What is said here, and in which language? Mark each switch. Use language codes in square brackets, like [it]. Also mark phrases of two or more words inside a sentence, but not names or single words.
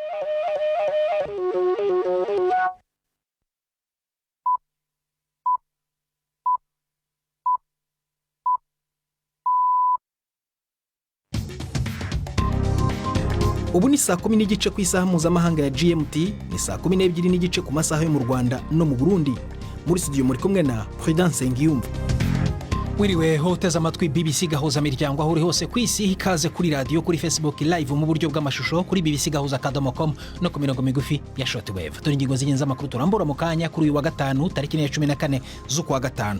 [rn] Ubu ni saa 10 n'igice ku isaha mpuzamahanga ya GMT, ni saa 12 n'igice ku masaha yo mu Rwanda no mu Burundi. Muri studio muri kumwe na Prudence Ngiyumva. Wiriwe hoteza amatwi BBC gahuza miryango aho uri hose ku isi, ikaze kuri radio, kuri Facebook live mu buryo bw'amashusho kuri bbcgahuza.com no ku mirongo migufi ya shortwave. Turi ingingo z'ingenzi amakuru turambura mu kanya kuri uyu wa gatanu tariki 14 z'ukwa gatanu.